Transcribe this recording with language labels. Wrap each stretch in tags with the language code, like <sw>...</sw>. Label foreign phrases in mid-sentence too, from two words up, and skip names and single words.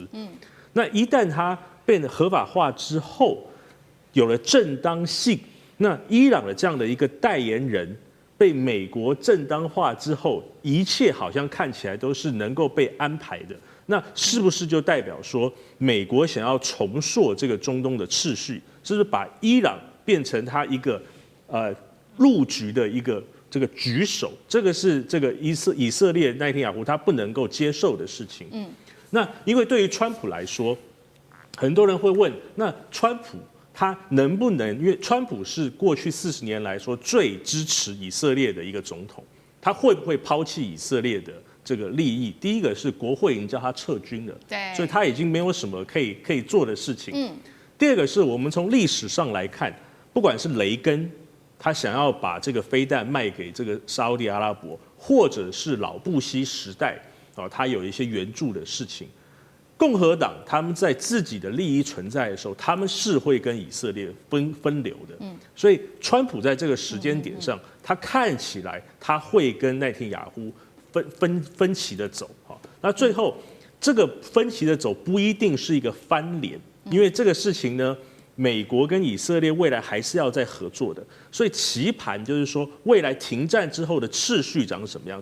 <zh>那一旦它變得合法化之後，有了正當性，那伊朗的這樣的一個代言人被美國正當化之後，一切好像看起來都是能夠被安排的。那是不是就代表說，美國想要重塑這個中東的秩序，就是把伊朗變成他一個陸局的一個這個舉手？這個是這個以色列奈坦雅胡他不能夠接受的事情。那因為對於川普來說，很多人會問，那川普他能不能？因為川普是過去40年來說最支持以色列的一個總統，他會不會拋棄以色列的這個利益？第一個是國會已經叫他撤軍了，對，所以他已經沒有什麼可以做的事情。第二個是我們從歷史上來看，不管是雷根他想要把這個飛彈賣給這個沙烏地阿拉伯，或者是老布希時代他有一些援助的事情。共和黨他們在自己的利益存在的時候，他們是會跟以色列分流的。所以川普在這個時間點上，他看起來他會跟奈坦雅胡分歧的走。那最後這個分歧的走不一定是一個翻臉，因為這個事情呢，美國跟以色列未來還是要再合作的。所以棋盤就是說，未來停戰之後的秩序長什麼樣？</zh>